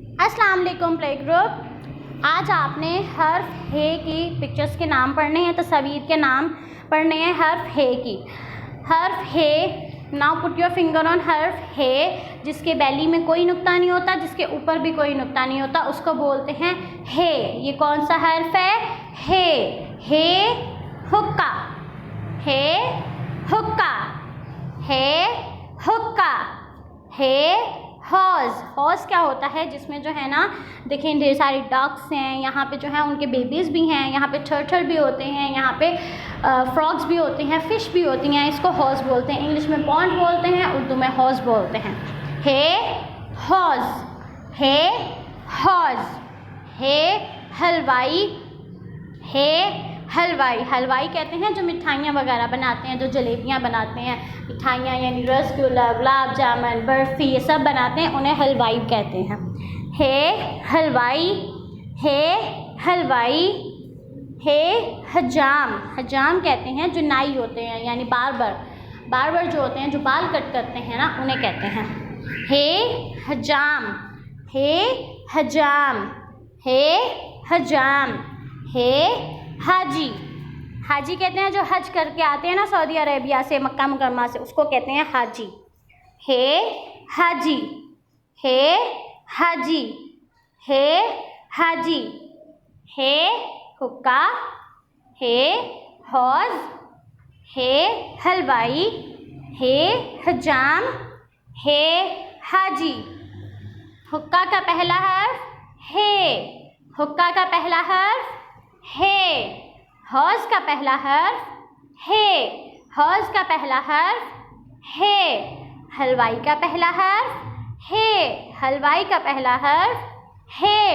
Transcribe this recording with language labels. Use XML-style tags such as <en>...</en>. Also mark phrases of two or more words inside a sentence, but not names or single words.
<ur>السلام علیکم</ur> <en>play group.</en> <ur>آج آپ نے حرف ح کی پکچرز کے نام پڑھنے ہیں، تصویر کے نام پڑھنے ہیں حرف ح کی. حرف ح,</ur> <en>now put your finger on</en> <ur>حرف ح. جس کے بیلی میں کوئی نقطہ نہیں ہوتا، جس کے اوپر بھی کوئی نقطہ نہیں ہوتا، اس کو بولتے ہیں ح. یہ کون سا حرف ہے? हे। ح حقہ، ح حقہ، ح حقہ، ح حوض. حوض کیا ہوتا ہے? جس میں جو ہے نا، دیکھیں ڈھیر ساری ڈکس ہیں، یہاں پہ جو ہے ان کے بے بیز بھی ہیں، یہاں پہ ٹرٹل بھی ہوتے ہیں، یہاں پہ فراگز بھی ہوتے ہیں، فش بھی ہوتی ہیں. اس کو حوض بولتے ہیں. انگلش میں پانڈ بولتے ہیں، اردو میں حوض بولتے ہیں. ح حوض، ح حوض، ح حلوائی، ح حلوائی. حلوائی کہتے ہیں جو مٹھائیاں وغیرہ بناتے ہیں، جو جلیبیاں بناتے ہیں، مٹھائیاں یعنی رس گلہ، گلاب جامن، برفی، یہ سب بناتے ہیں، انہیں حلوائی کہتے ہیں. ح حلوائی، ح حلوائی، ح حجام. حجام کہتے ہیں جو نائی ہوتے ہیں، یعنی باربر جو ہوتے ہیں، جو بال کٹ کرتے ہیں نا، انہیں کہتے ہیں. ح حجام، ح حجام، ح حجام، ح حاجی. حاجی کہتے ہیں جو حج کر کے آتے ہیں نا سعودی عریبیہ سے، مکہ مکرمہ سے، اس کو کہتے ہیں حاجی. ح حاجی، ح حاجی، ح حاجی، ح حقہ، ح حوض، ح حلوائی، ح حجام، ح حاجی. حقہ کا پہلا حرف ح۔ حقہ کا پہلا حرف ح. حوض کا پہلا حرف ح۔ حوض کا پہلا حرف ح. حلوائی کا پہلا حرف ح۔ حلوائی کا پہلا حرف ح.</ur>